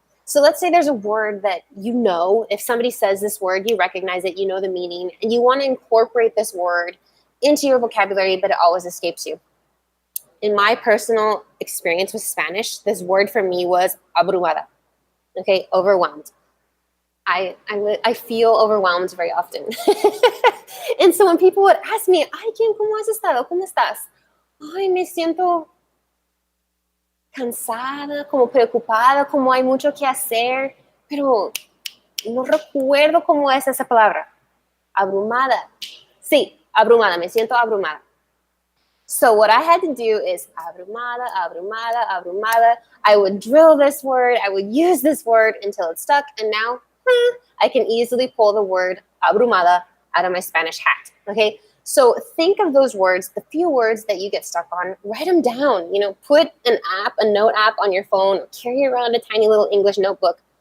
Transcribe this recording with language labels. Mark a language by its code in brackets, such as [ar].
[en] So let's say there's a word that if somebody says this word, you recognize it, you know the meaning, and you want to incorporate this word into your vocabulary, but it always escapes you. In my personal experience with Spanish, this word for me was abrumada, okay, overwhelmed. I feel overwhelmed very often. And so when people would ask me, ay, Kim, [es] ¿cómo has estado? ¿Cómo estás? Ay, me siento cansada, como preocupada, como hay mucho que hacer, pero no recuerdo cómo es esa palabra. Abrumada. Sí, abrumada, me siento abrumada. [en] So what I had to do is abrumada, abrumada, abrumada. I would drill this word, I would use this word until it stuck, and now I can easily pull the word abrumada out of my Spanish hat, okay? So think of those words, the few words that you get stuck on, write them down, put a note app on your phone, carry around a tiny little English notebook.